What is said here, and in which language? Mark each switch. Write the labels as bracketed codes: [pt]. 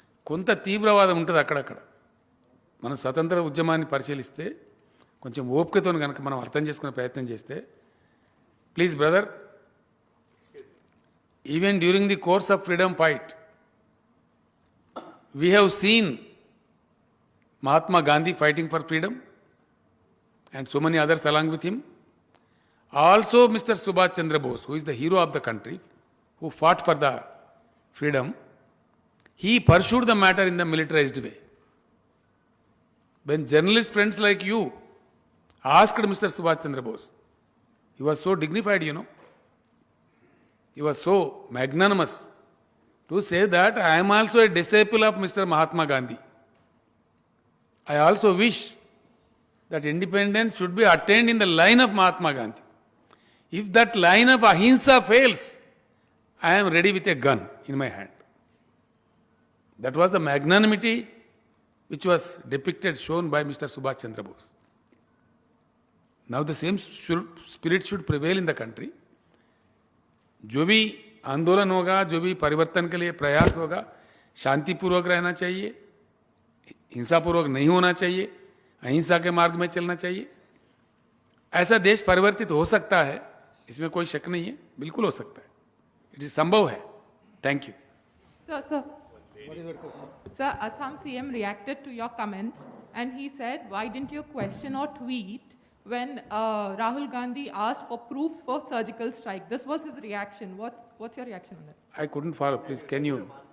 [te] కొంత తీవ్రవాదం ఉంటుంది అక్కడక్కడ. మనం స్వతంత్ర ఉద్యమాన్ని పరిశీలిస్తే కొంచెం ఓపికతో కనుక మనం అర్థం చేసుకునే ప్రయత్నం చేస్తే, [en] Please brother, even during the course of freedom fight we have seen Mahatma Gandhi fighting for freedom and so many others along with him. Also Mr. Subhash Chandra Bose, who is the hero of the country, who fought for the freedom, he pursued the matter in the militarized way. When journalist friends like you asked Mr. Subhash Chandra Bose, he was so dignified, he was so magnanimous to say that I am also a disciple of Mr. Mahatma Gandhi. I also wish that independence should be attained in the line of Mahatma Gandhi. If that line of ahimsa fails, I am ready with a gun in my hand. That was the magnanimity which was depicted, shown by Mr. Subhash Chandra Bose. Now the same spirit should prevail in the country. [hi] जो भी आंदोलन होगा, जो भी परिवर्तन के लिए प्रयास होगा, शांतिपूर्वक रहना चाहिए, हिंसापूर्वक नहीं होना चाहिए, अहिंसा के मार्ग में चलना चाहिए. ऐसा देश परिवर्तित हो सकता है, इसमें कोई शक नहीं है, बिल्कुल हो सकता है, इट इज संभव है. [en] Thank you. Sir, Assam CM reacted to your comments and he said, why didn't you question or tweet when Rahul Gandhi asked for proofs for surgical strike? This was his reaction. What's your reaction on that? I couldn't follow, please, can you?